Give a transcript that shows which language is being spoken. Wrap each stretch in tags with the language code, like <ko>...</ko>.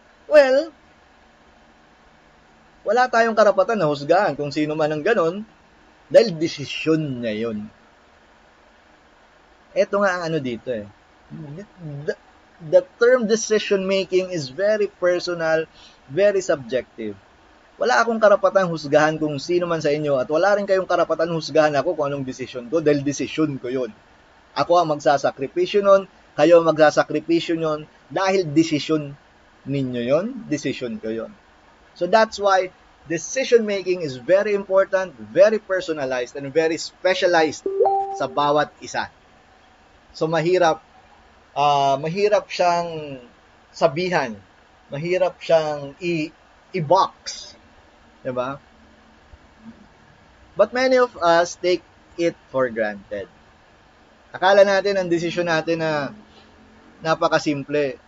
<tl>Well, wala tayong karapatan na husgahan kung sino man ang ganon dahil desisyon niya yun. Ito nga ang ano dito eh.</tl> <en>The term decision making is very personal, very subjective.</en> <tl>Wala akong karapatan husgahan kung sino man sa inyo at wala rin kayong karapatan husgahan ako kung anong desisyon ko dahil desisyon ko yun. Ako ang magsasakripisyo nun, kayo ang magsasakripisyo nun dahil desisyon ninyo yon, decision ko yon.</tl> <en>So that's why decision making is very important, very personalized, and very specialized</en> <tl>sa bawat isa. So mahirap siyang sabihan, mahirap siyang i-box, 'di ba?</tl> <en>But many of us take it for granted.</en> <tl>Akala natin ang desisyon natin na napakasimple.</tl>